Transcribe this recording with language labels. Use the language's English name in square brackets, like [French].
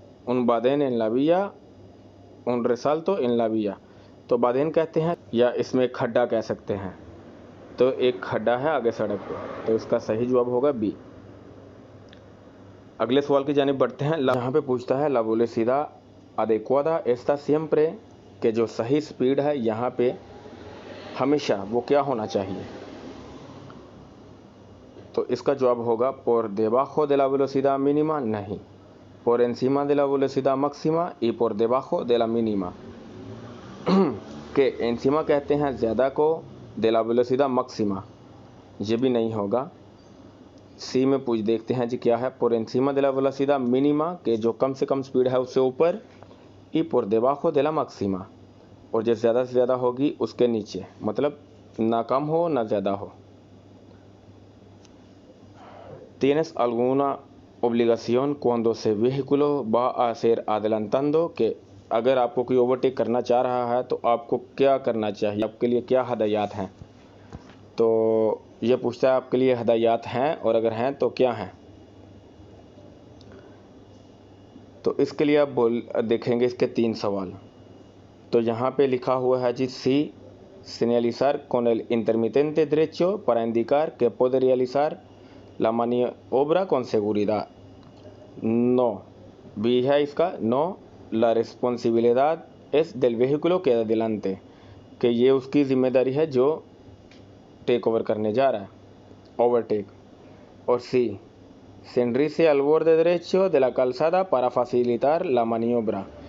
[Spanish] un baden en la vía, [Hindi] un resalto en la vía, तो बादेन कहते हैं या इसमें खड्डा कह सकते हैं, तो एक खड्डा है आगे सड़क पे, तो इसका सही जवाब होगा बी। अगले सवाल की जानिब बढ़ते हैं। यहाँ पे पूछता है [Spanish] ला वेलोसिडad adecuada está siempre, [Hindi] के जो सही स्पीड है यहाँ पे हमेशा वो क्या होना चाहिए? तो इसका जवाब होगा [Spanish] por debajo de la velocidad mínima, [Hindi] नहीं, [Spanish] por encima de la velocidad máxima y por debajo de la mínima, [Hindi] के एंसीमा कहते हैं ज़्यादा को, [Spanish] de la velocidad máxima [Hindi] ये भी नहीं होगा। सी में पूछ देखते हैं जी क्या है? [Spanish] por encima de la velocidad mínima, [Hindi] के जो कम से कम स्पीड है उससे ऊपर, [Spanish] y por debajo de la máxima, [Hindi] और जो ज़्यादा से ज़्यादा होगी उसके नीचे, मतलब ना कम हो ना ज़्यादा हो। [Spanish] tienes alguna obligación cuando ese vehículo va a ser adelantando, que [Hindi] अगर आपको कोई ओवरटेक करना चाह रहा है तो आपको क्या करना चाहिए, आपके लिए क्या हदायत हैं? तो ये पूछता है आपके लिए हदायत हैं, और अगर हैं तो क्या हैं? तो इसके लिए आप देखेंगे इसके 3 सवाल। तो यहाँ पे लिखा हुआ है जी सी, [Spanish] señalizar con el intermitente derecho para indicar que puede realizar la maniobra con seguridad। [Hindi] no, B है इसका no. [Spanish] la responsabilidad es del vehículo que adelante, [Hindi] कि ये उसकी जिम्मेदारी है जो टेक ओवर करने जा रहा है, ओवरटेक। और सी, [Spanish] sentirse al borde derecho de la calzada para facilitar la maniobra।